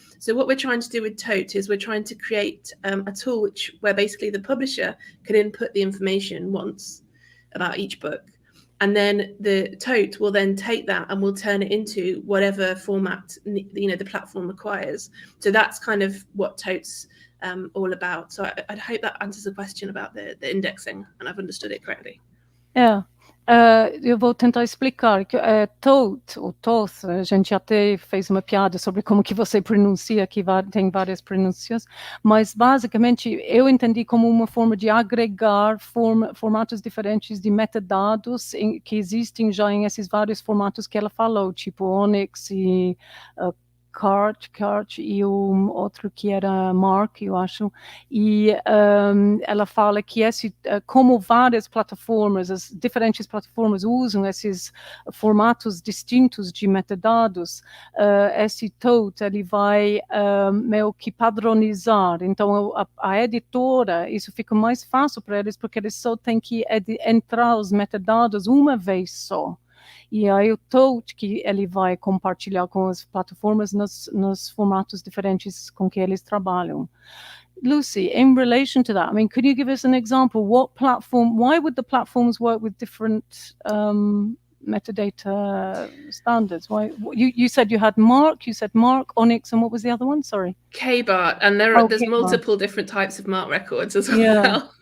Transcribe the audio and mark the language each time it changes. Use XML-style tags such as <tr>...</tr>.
<en>So what we're trying to do with Tote is we're trying to create a tool where basically the publisher can input the information once about each book. and then the tote will then take that and will turn it into whatever format the platform requires. So that's kind of what totes all about. So I hope that answers the question about the indexing, and I've understood it correctly. Yeah.</en> <pt>Eu vou tentar explicar que tote, ou toth, a gente até fez uma piada sobre como que você pronuncia, que tem várias pronúncias, mas basicamente eu entendi como uma forma de agregar formatos diferentes de metadados que existem já em esses vários formatos que ela falou, tipo Onyx e Cart e o outro que era Mark, eu acho, e ela fala que como várias plataformas, as diferentes plataformas usam esses formatos distintos de metadados, esse tote ele vai meio que padronizar. Então a editora, isso fica mais fácil para eles, porque eles só têm que entrar os metadados uma vez só. E aí o tote que ele vai compartilhar com as plataformas nos formatos diferentes com que eles trabalham.</pt> <en>Lucy, in relation to that, I mean, could you give us an example? Why would the platforms work with different metadata standards? Why? You said you had Mark, Onyx, and what was the other one? Sorry. KBART, and there's multiple different types of Mark records as well.</en>